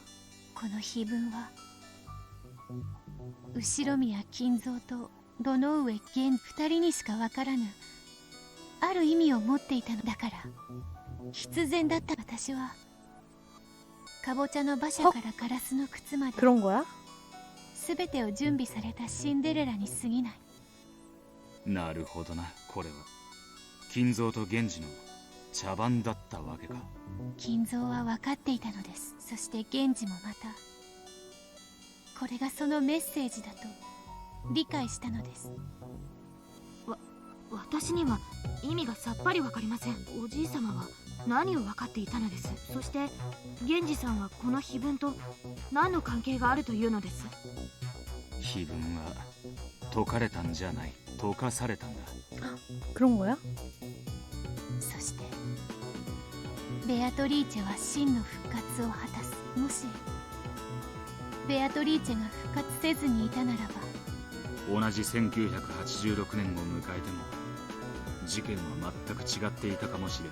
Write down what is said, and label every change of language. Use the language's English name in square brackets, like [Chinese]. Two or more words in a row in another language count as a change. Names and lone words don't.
[Japanese] この碑文は後宮金蔵と堂上源二人にしかわからぬある意味を持っていたのだから、必然だった。私はかぼちゃの馬車からガラスの靴まで [Korean] 그런 거야? [Japanese] 全てを準備されたシンデレラに過ぎない。なるほどな。これは金蔵と源氏の茶番だったわけか。金蔵は分かっていたのです。そして源氏もまたこれがそのメッセージだと理解したのです。私には意味がさっぱりわかりません。おじい様は何を分かっていたのです？そして源氏さんはこの碑文と何の関係があるというのです？碑文は解かれたんじゃない、解かされたんだ。 [Korean] 그런 거야? [Japanese] そしてベアトリーチェは真の復活を果たす。もしベアトリーチェが復活せずにいたならば、同じ1986年を迎えても事件は全く違っていたかもしれね